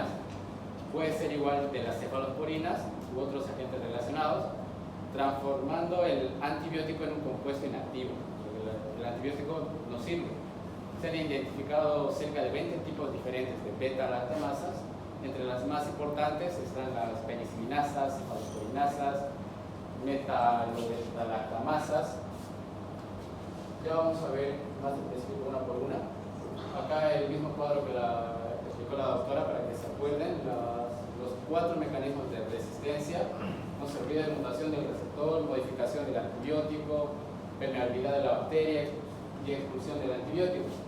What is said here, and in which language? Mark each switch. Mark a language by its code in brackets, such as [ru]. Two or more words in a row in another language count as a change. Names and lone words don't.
[es] Puede ser igual de las cefaloporinas u otros agentes relacionados, transformando el antibiótico en un compuesto inactivo. El antibiótico no sirve. Se han identificado cerca de 20 tipos diferentes de beta-lactamasas. Entre las más importantes están las penicilinasas, cefaloporinasas, metalobeta-lactamasas. Ya vamos a ver más específico una por una. Acá el mismo cuadro que explicó la doctora para que se acuerden, los 4 mecanismos de resistencia. No se olvide: mutación del receptor, modificación del antibiótico, permeabilidad de la bacteria y expulsión del antibiótico.